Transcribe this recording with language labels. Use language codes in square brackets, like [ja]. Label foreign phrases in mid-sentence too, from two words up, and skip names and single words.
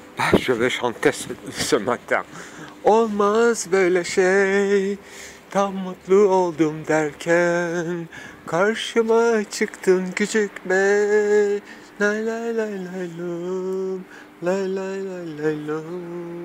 [fr] Je vais chanter ce matin. [tr] Olmaz böyle şey, tam mutlu oldum derken karşıma çıktın küçük bey. Lay lay lay lay lom, lay lay lay lay lom.